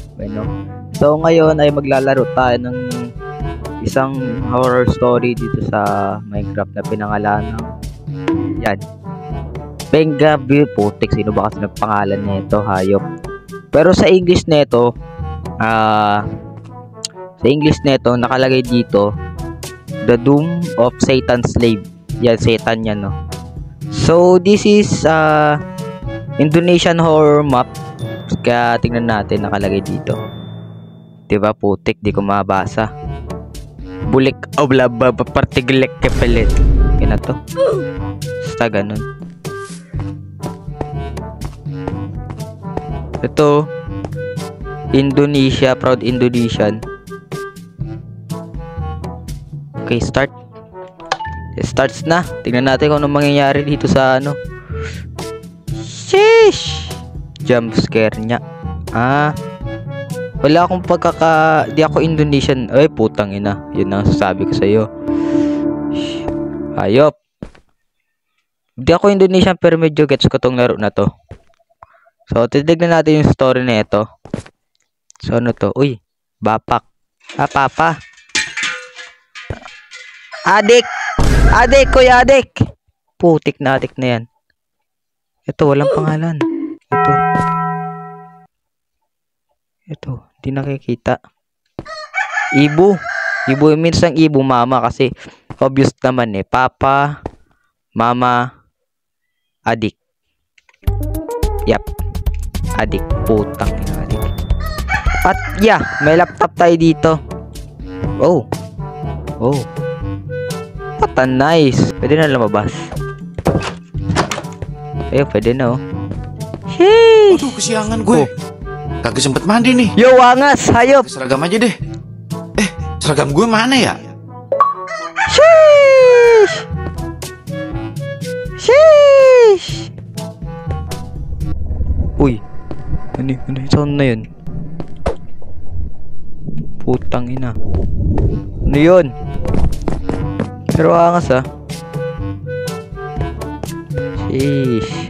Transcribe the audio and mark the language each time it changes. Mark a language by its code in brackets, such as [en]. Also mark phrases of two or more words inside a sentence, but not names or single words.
[tl] So ngayon ay maglalaro tayo ng isang horror story dito sa Minecraft na pinangalan ng Pengabir. Putik, sino ba kasi nagpangalan nito? Hayop. Pero sa English nito, nakalagay dito The Doom of Satan's Slave. Yan, Satan yan, no? [en] So this is Indonesian horror map. [tl] Kaya tingnan natin, nakalagay dito. 'Di ba, putik, di ko mabasa. Bulik oblaba partiglek kepelet. Yan na to. Basta ganun. Ito Indonesia, [en] proud Indonesian. Okay, start. [tl] Starts na. Tingnan natin kung anong mangyayari dito sa ano. Sheesh! [en] Jump scare [tl] niya. Wala akong di ako Indonesian. Ay, putang ina. Yun ang sasabi ko sa iyo. Hayop. Di ako Indonesian pero medyo gets ko tong laro na to. So, titignan natin yung story na ito. So, ano to? Uy, [id] bapak. Papa. Adik! Adik, [tl] kuya adik. Putik na adik na yan. Ito, walang pangalan. Ito, hindi nakikita. [id] Ibu. Ibu, [tl] minsan ibu, mama. Kasi, obvious naman eh. Papa, mama, adik. [id] Yap. Adik. [tl] Putang na adik. At, yeah, may laptop tayo dito. [en] Oh. What a nice. [tl] Pwede na lumabas. Ayun, pwede na, oh. Sheesh! [id] Aduh, kesiangan gue. Kagak sempet mandi nih. [tl] Yo, wangas, hayop. [id] Seragam aja deh. Seragam gue mana ya? Sheesh! Sheesh! [tl] Uy. Ano sound na yun? Putang ina. Ano yun? Pero angas Sheesh.